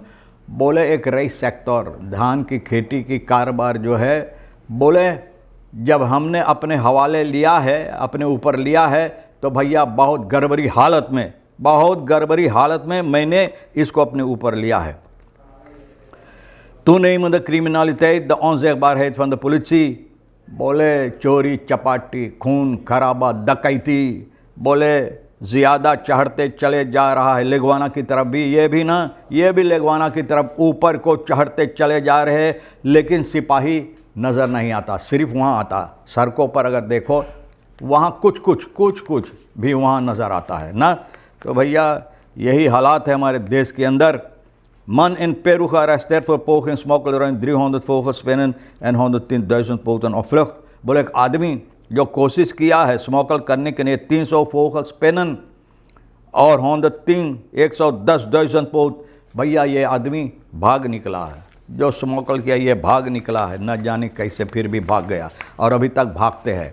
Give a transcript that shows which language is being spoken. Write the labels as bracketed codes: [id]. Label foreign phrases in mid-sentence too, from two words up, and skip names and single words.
[hns] बोले एक रईस सेक्टर धान की खेती की कारोबार जो है, बोले जब हमने अपने हवाले लिया है, अपने ऊपर लिया है, तो भैया बहुत गड़बड़ी हालत में मैंने इसको अपने ऊपर लिया है। [nl] toenemende criminaliteit, de onzichtbaarheid van de politie, [hns] बोले चोरी चपाटी, खून खराबा, डकैती, बोले ज़्यादा चढ़ते चले जा रहा है। लेगवाना की तरफ भी ये भी लेगवाना की तरफ ऊपर को चढ़ते चले जा रहे हैं, लेकिन सिपाही नज़र नहीं आता, सिर्फ वहाँ आता। सड़कों पर अगर देखो वहाँ कुछ भी वहाँ नज़र आता है ना। तो भैया यही हालात है हमारे देश के अंदर। [nl] Man in Peru gearresteerd voor poging smokkel ruim 300 vogelspinnen en 110.000 poten op vlucht। [hns] बोले एक आदमी जो कोशिश किया है स्मोकल करने के लिए 300 फोगलस्पिनन और 110,000 पोत, भैया ये आदमी भाग निकला है। जो स्मोकल किया ये भाग निकला है, न जाने कैसे फिर भी भाग गया और अभी तक भागते हैं।